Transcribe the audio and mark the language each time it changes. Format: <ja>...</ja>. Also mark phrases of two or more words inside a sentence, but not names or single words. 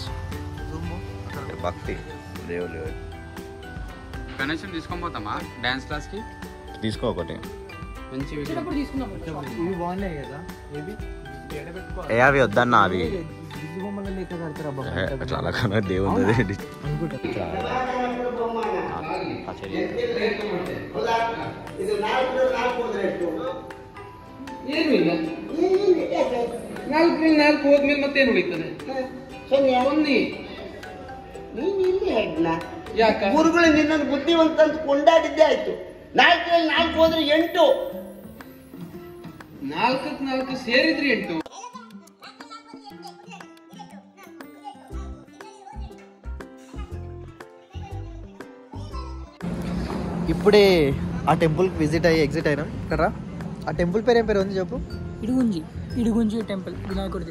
<te>భక్తి దేవుడు. కనెక్షన్ తీసుకొని పోతామా</te> <en>dance classకి?</en> <te>తీసుకో ఒకటి మంచి ఇవి బాగున్నాయి కదా. ఏ అవి వద్దన్నా, అవి చాలా కన్నా దేవుడు</te> <kn>ಮತ್ತೇನು ಉಳಿತದೆ? ಗುರುಗಳು ನಿನ್ನನ್ನು ಬುದ್ಧಿವಂತ ಅಂತ ಕೊಂಡಾಡಿದ್ದೇ ಆಯ್ತು. 4 ಹೋದ್ರೆ 8, 4 ಸೇರಿದ್ರಿ 8.</kn> <te>ఇప్పుడే ఆ</te> <en>templeకి visit</en> <te>అయ్యి ఎగ్జిట్ అయినాం కదా. ఆ టెంపుల్ పేరు ఏం పేరు ఉంది చెప్పు? ఇడుగుంజి టెంపుల్, వినాయకుడిది.</te>